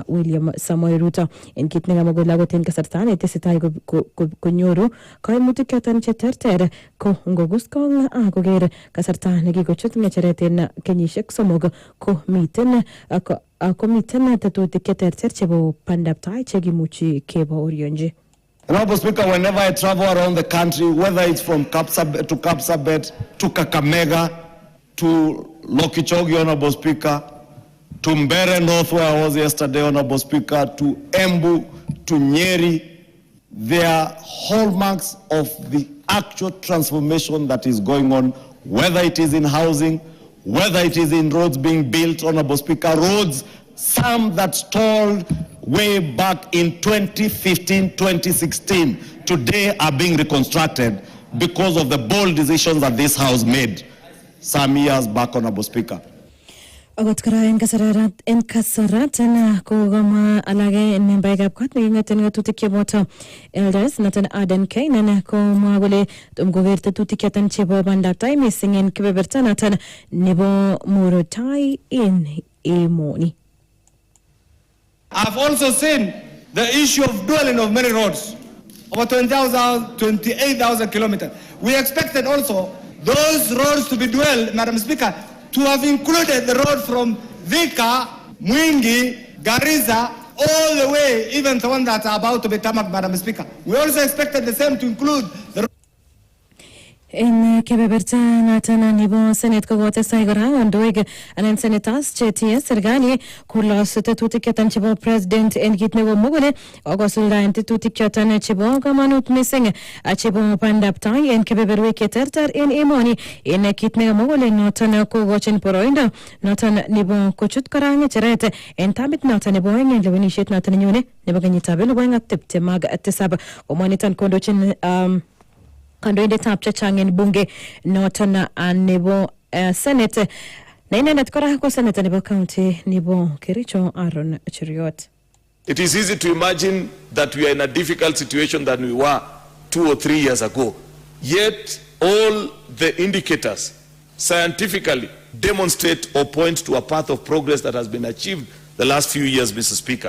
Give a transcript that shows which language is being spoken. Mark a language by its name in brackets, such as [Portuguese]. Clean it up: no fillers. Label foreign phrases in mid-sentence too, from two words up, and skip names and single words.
[Kalenjin] William Samoei Ruto en kit nekamwa kole akot en kasarta netesetai konyoru kaimutik choton cheterter ko ngogus kong koker kasarta nekikochut ng'echeret en kenyisiek somok ko miten tetutik cheterter chebo bandab tai chekimuchi kebaorionji. [English] Honorable Speaker, whenever I travel around the country, whether it's from Kapsabet to Kakamega to Lokichogi, Honorable Speaker, to Mbere North where I was yesterday, Honorable Speaker, to Embu, to Nyeri, there are hallmarks of the actual transformation that is going on, whether it is in housing, whether it is in roads being built, Honorable Speaker, roads, some that stalled way back in 2015, 2016, today are being reconstructed because of the bold decisions that this House made some years back, Honorable Speaker. [Kalenjin] Agot kora en kasarat na kogama alage en membaikab kot nekingaten ngatutik cheboto elders noton Aden Kainan komwa kole tumkoker tetutik choton chebo bandab tai missing en kebeberta noton nebo Murot Tai en emoni. [English] I've also seen the issue of dwelling of many roads, over 28,000 kilometers. We expected also those roads to be dwelled, Madam Speaker, to have included the road from Thika, Mwingi, Garissa, all the way, even the one that are about to be tarmac, Madam Speaker. We also expected the same to include the [Kalenjin] En kebeberta noton nebo Senate kokotestai kora kandoik anan senators chetie serikali kolos tetutik choton chebo president en kit nekomwa kole kosuldaen tetutik choton chebo kamanut missing chebo bandab tai en kebeberwek cheterter en emoni en kit nekomwa kole noton kokochin boroindo noton nebo kochut kora ng'echeret en tamit noton nebo oeng en lewenisiet noton nenyone nebo kenyitab 2027 komwa niton kondochin kandoindetab chechang en bunge noton nebo Senate na inendet kora ko senator nebo county nebo Kericho Aaron Cheriot. [English] It is easy to imagine that we are in a difficult situation than we were 2 or 3 years ago. Yet all the indicators scientifically demonstrate or point to a path of progress that has been achieved the last few years, Mr. Speaker.